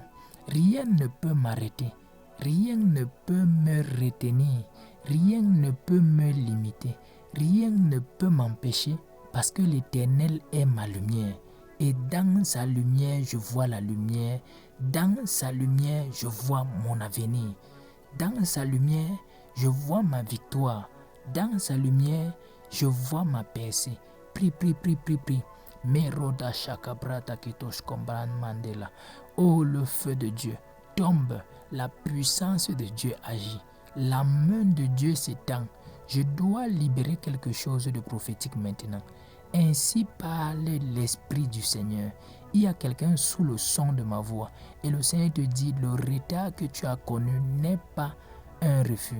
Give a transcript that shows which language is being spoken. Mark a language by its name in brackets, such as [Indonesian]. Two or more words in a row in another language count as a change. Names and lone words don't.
[French] Rien ne peut m'arrêter, rien ne peut me retenir, rien ne peut me limiter, rien ne peut m'empêcher parce que l'Éternel est ma lumière. Et dans sa lumière, je vois la lumière. Dans sa lumière, je vois mon avenir. Dans sa lumière, je vois ma victoire. Dans sa lumière, je vois ma percée. Prie, prie, prie, prie, prie. Meroda shakabrata kitosh kombran mandela. Oh, le feu de Dieu tombe. La puissance de Dieu agit. La main de Dieu s'étend. Je dois libérer quelque chose de prophétique maintenant. Ainsi parle l'Esprit du Seigneur. Il y a quelqu'un sous le son de ma voix et le Seigneur te dit, le retard que tu as connu n'est pas un refus.